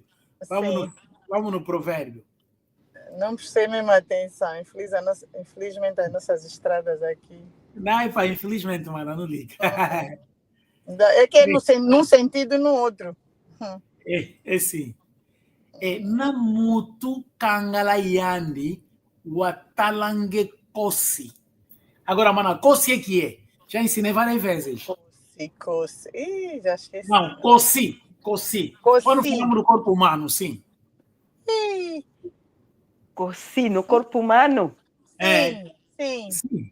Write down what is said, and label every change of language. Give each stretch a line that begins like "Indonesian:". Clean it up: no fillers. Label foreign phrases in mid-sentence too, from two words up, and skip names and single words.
Portuguese: Vamos no provérbio. Não prestei mesmo atenção, infelizmente as nossas estradas aqui. Não, infelizmente, mana, não liga. É que é num sentido e no outro. É sim.
Kongo: Namutu kangala yandi watalange kosi.
Portuguese: Agora, mana, kosi é que é? Já ensinei várias vezes. Kosi. Ih, já esqueci. Não, kosi. Quando falamos do corpo humano, sim. Kosi no corpo humano? Sim.